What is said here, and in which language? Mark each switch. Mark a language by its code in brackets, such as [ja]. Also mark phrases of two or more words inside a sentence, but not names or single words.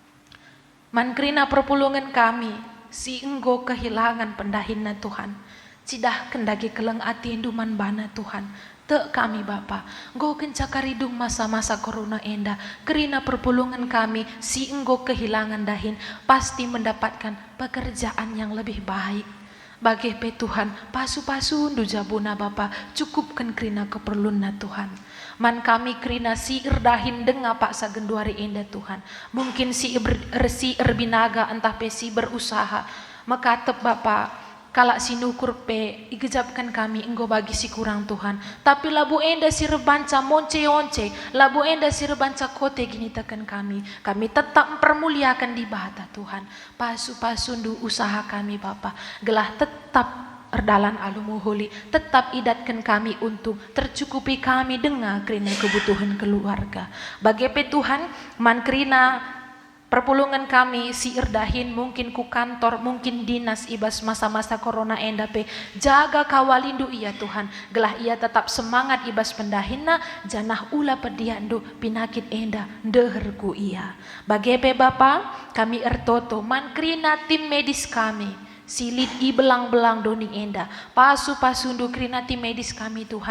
[btx] Mankrina perpulungan kami, si enggo kehilangan pendahinna Tuhan. Cidah kendagi keleng ati induman bana Tuhan. Te kami Bapa, enggo kencakaridung masa-masa corona enda. Kerina perpulungan kami, si enggo kehilangan dahin, [id] pasti mendapatkan pekerjaan yang lebih baik. [btx] Bagi pe Tuhan, pasu-pasu undu jabuna Bapa, cukupkan kerina keperluanna Tuhan. Man kami kerina si erdahin denga pak sagenduari enda Tuhan. Mungkin si erbinaga entah pe si berusaha. Maka tep Bapa, kalak si nukur pe igejapkan kami enggo bagi si kurang Tuhan. Tapi labu enda si rebanca monce-once, labu enda si rebanca kote gini tekan kami. [id] Kami tetap mempermuliakan di bata Tuhan. [btx] Pasu-pasundu usaha kami Bapa, gelah tetap erdalan alumuhuli, tetap idatkan kami [id] untuk tercukupi kami dengan [btx] kerina kebutuhan keluarga. Bagi pe Tuhan, man kerina perpulungan kami si erdahin mungkin ku kantor, mungkin dinas ibas masa-masa corona enda pe, jaga kawalindu iya Tuhan, gelah ia [id] tetap semangat [btx] ibas pendahinna, janah ula pediandu pinakit enda deherku iya. Bagi pe Bapa, kami ertoto man kerina [id] tim medis [btx] kami. Silit i belang-belang doni enda. Pasu-pasundu krina [id] tim medis [btx] kami Tuhan.